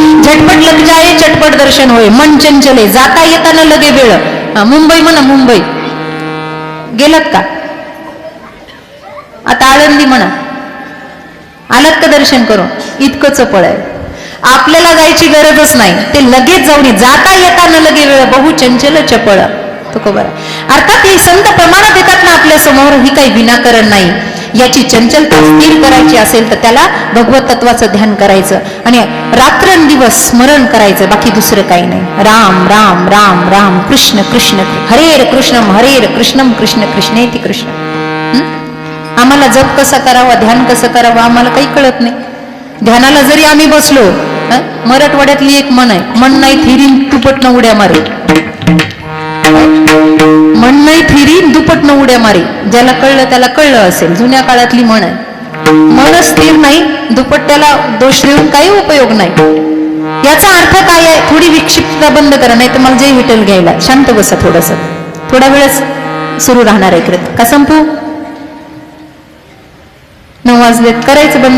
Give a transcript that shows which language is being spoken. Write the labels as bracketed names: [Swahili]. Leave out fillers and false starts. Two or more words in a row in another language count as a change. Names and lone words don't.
[Hindi] झटपट लग जाए चटपट [Marathi] दर्शन होय, मन चंचले जाता येताना लगे वेळ. मुंबई म्हणा, मुंबई गेलात का? आता आळंदी म्हणा, आलात का दर्शन करून? इतकं चपळ आहे. आपल्याला जायची गरजच नाही, ते लगेच जाऊन जाता येताना लगे वेळ, बहु चंचल चपळ तुकोबर. अर्थात हे संत प्रमाणात येतात ना आपल्या समोर, ही काही विनाकारण नाही. याची चंचलता स्थिर करायची असेल तर त्याला भगवत तत्वाचं ध्यान करायचं आणि रात्रंदिवस स्मरण करायचं, बाकी दुसरं काही नाही. [Sanskrit] राम राम राम राम, कृष्ण कृष्ण हरेर कृष्णम हरेर कृष्णम कृष्ण कृष्णेति कृष्ण. [Marathi] आम्हाला जप कसा करावा, ध्यान कसं करावं आम्हाला काही कळत नाही. ध्यानाला जरी आम्ही बसलो, मराठवाड्यातली एक म्हण आहे, मन नाही थिरीन दुपटनं उड्या मारे. मन नाही थिरीन दुपटनं उड्या मारे. ज्याला कळलं त्याला कळलं असेल, जुन्या काळातली म्हण आहे. मन स्थिर नाही, दुपट्ट्याला दोष देऊन काही उपयोग नाही. याचा अर्थ काय आहे? थोडी विक्षिप्तता बंद करा, नाही तर मला जे विठ्ठल घ्यायला. शांत बसा थोडस, थोडा वेळच सुरू राहणार आहे कृत. का संपू? 9 वाजलेत, करायचं बंद.